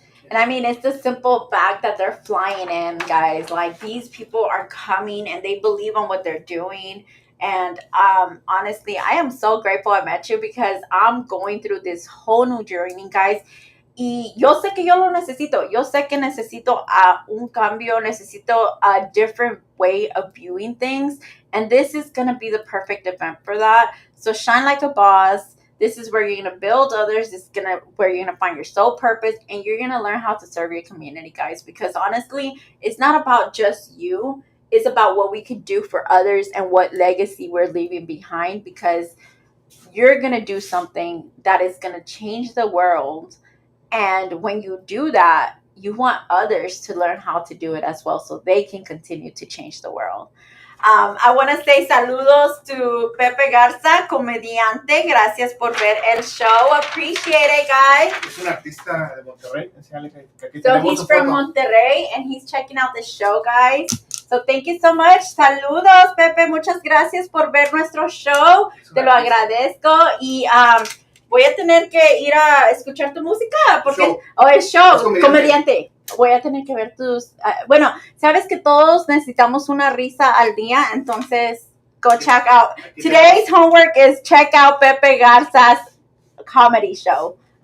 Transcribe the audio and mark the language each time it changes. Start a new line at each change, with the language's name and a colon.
English: And I mean, it's the simple fact that they're flying in, guys. Like, these people are coming and they believe on what they're doing. And honestly, I am so grateful I met you, because I'm going through this whole new journey, guys.
Spanish: Y yo sé que yo lo necesito. Yo sé que necesito un cambio, necesito
English: a different way of viewing things. And this is going to be the perfect event for that. So shine like a boss. This is where you're going to build others. This is where you're going to find your soul purpose. And you're going to learn how to serve your community, guys. Because honestly, it's not about just you. It's about what we could do for others and what legacy we're leaving behind. Because you're going to do something that is going to change the world. And when you do that, you want others to learn how to do it as well, so they can continue to change the world. I want to say saludos to Pepe Garza, comediante.
Spanish: Gracias por ver el show.
English: Appreciate it, guys.
Spanish: Es un artista de Monterrey.
English: So he's from Monterrey, and he's checking out the show, guys. So thank you so much. Saludos, Pepe.
Spanish: Muchas gracias por ver nuestro show. Te lo agradezco. Y voy a tener que ir a escuchar tu música, porque el show, comediante. Voy a tener que ver tus... bueno, sabes que todos necesitamos una risa al día, entonces
English: go check out. Today's homework is check out Pepe Garza's comedy show.